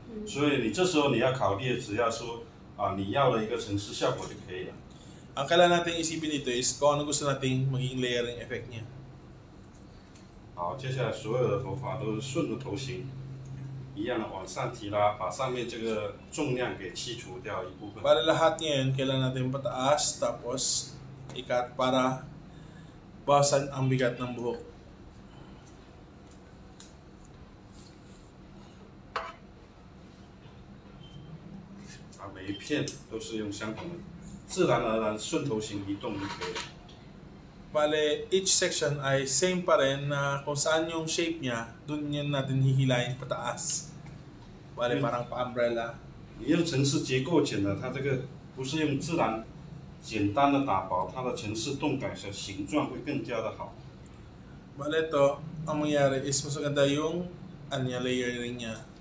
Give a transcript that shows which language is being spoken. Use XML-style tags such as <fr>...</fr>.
<zh>所以你这时候你要考虑，只要说你要的一个层次效果就可以了。</zh> <tl>Ang kailangan natin isipin dito is kung ano gusto nating maging layering effect niya.</tl> <zh>好，接下来所有的头发都是顺着头型，一样的往上提拉，把上面这个重量给剔除掉一部分。</zh> <tl>Para lahat ngayon, kailangan natin pataas, tapos ikat para bawasan ang bigat ng buhok.</tl> <zh>每一片都是用相同的，自然而然顺头型移动就可以了。</zh> <tl>Bale,</tl> <en>each section</en> <tl>ay same pa rin na kung saan yung shape niya, dun yun natin hihilayin pataas. Bale, parang pa-umbrella.</tl> <zh>你用程式结构剪的，它这个不是用自然简单的打薄，它的程式动感的形状会更加的好。</zh> <tl>Bale, ito, ang mangyari is mas maganda yung layering niya.</tl>